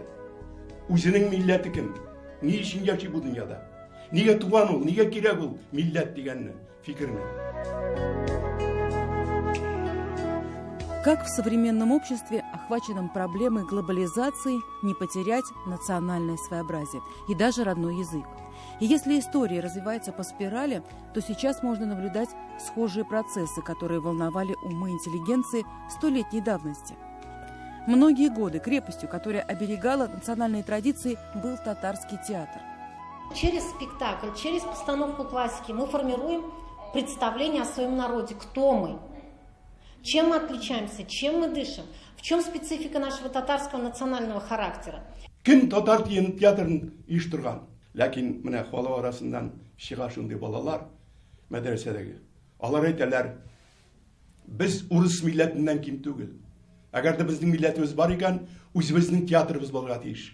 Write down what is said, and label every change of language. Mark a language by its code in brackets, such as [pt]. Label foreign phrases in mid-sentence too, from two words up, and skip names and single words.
[tt] Үзенең милләте кем? Ни өчен яши бу дөньяда? Нигә туган ул? Нигә кирәк ул милләт дигәнне, фикерне? [ru] Как в современном обществе, охваченном проблемой глобализации, не потерять национальное своеобразие и даже родной язык? И если история развивается по спирали, то сейчас можно наблюдать схожие процессы, которые волновали умы интеллигенции столетней давности. Многие годы крепостью, которая оберегала национальные традиции, был татарский театр. Через спектакль, через постановку классики мы формируем представление о своем народе, кто мы, чем мы отличаемся, чем мы дышим, в чем специфика нашего татарского национального характера. [tt] Кем татар театрын оештырган? Ләкин менә халык арасыннан чыга шундый балалар мәдрәсәдәге. Алар әйтәләр, без урыс милләтеннән ким түгел. Әгәр дә безнең милләтебез бар икән, үзебезнең театрыбыз булырга тиеш.